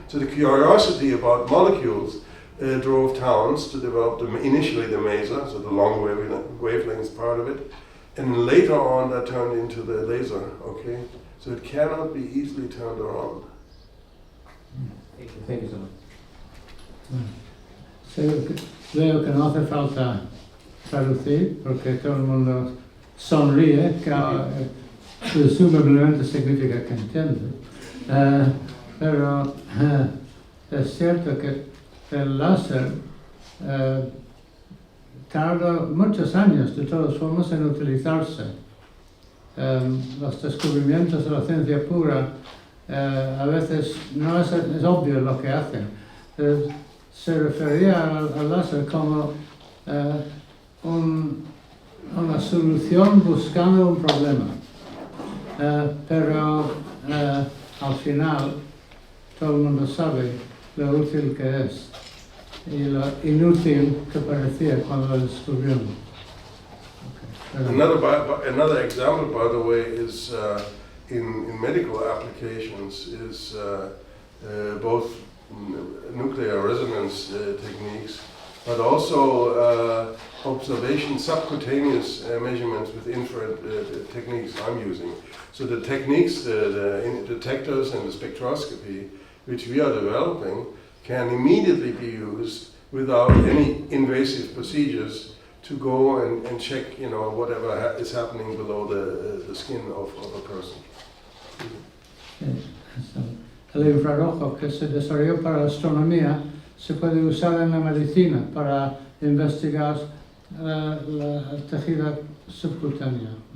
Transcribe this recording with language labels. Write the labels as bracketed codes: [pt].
[en] So the curiosity about molecules drove Towns to develop initially the maser, so the long wavelength part of it, and later on that turned into the laser. Okay? So it cannot be easily turned around. Thank you so much. [es] Creo que no hace falta traducir porque todo el mundo sonríe, que presumiblemente significa que entiende. Pero es cierto que el láser tarda muchos años de todas formas en utilizarse. Los descubrimientos de la ciencia pura a veces no es obvio lo que hacen. Se refería al láser como una solución buscando un problema, pero al final todo el mundo sabe lo útil que es y lo inútil que parecía cuando lo descubrieron. Okay. [en] Another example, by the way, is in medical applications is both nuclear resonance techniques, but also observation, subcutaneous measurements with infrared techniques I'm using. So the techniques, the detectors and the spectroscopy, which we are developing, can immediately be used without any invasive procedures to go and check, you know, whatever is happening below the skin of a person. [es] El infrarrojo que se desarrolló para la astronomía se puede usar en la medicina para investigar la tejido subcutáneo.